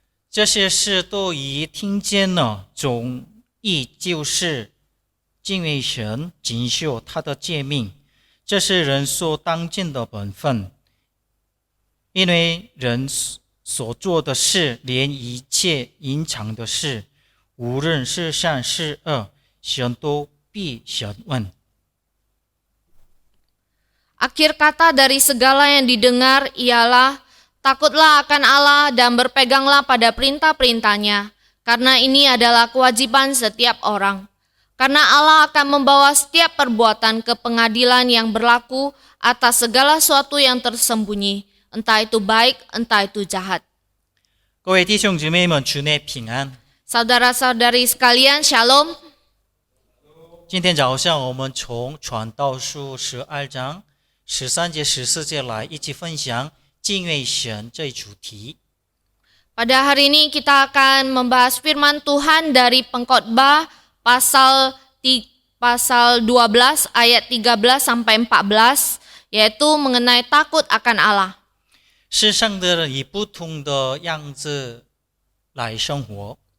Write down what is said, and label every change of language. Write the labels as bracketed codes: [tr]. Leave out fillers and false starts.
[zh] 这些事都已听见了，总意就是敬畏神，谨守他的诫命，这是人所当尽的本分。因为人所做的事，连一切隐藏的事，无论是善是恶，神都必审问。 [id] Akhir kata dari segala yang didengar ialah takutlah akan Allah dan berpeganglah pada perintah-perintahnya, karena ini adalah kewajiban setiap orang. Karena Allah akan membawa setiap perbuatan ke pengadilan yang berlaku atas segala sesuatu yang tersembunyi, entah itu baik, entah itu jahat. [zh] 各位弟兄姊妹们，主内平安。 [id] Saudara-saudari sekalian, Shalom. [zh] 今天早上我们从传道书12章13节14节来一起分享敬畏神这一主题。 [id] Pada hari ini kita akan membahas firman Tuhan dari Pengkhotbah pasal 12 ayat 13 sampai 14, yaitu mengenai takut akan Allah. [zh] 世上的人以不同的样子来生活，